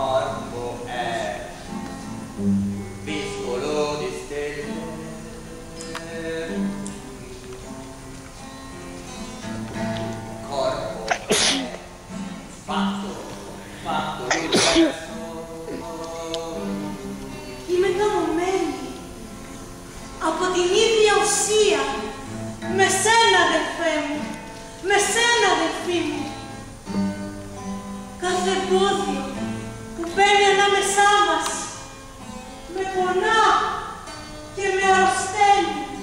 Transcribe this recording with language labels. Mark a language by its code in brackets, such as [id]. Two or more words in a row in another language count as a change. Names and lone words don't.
[it] corpo è viscolo di stelle. Corpo è fatto l'universo. [el] Είμαι δομημένη από την ίδια ουσία με σένα, αδελφέ μου, με σένα, αδελφή μου. Κάθε εμπόδιο που μπαίνει ανάμεσά μας με πονά και με αρρωσταίνει.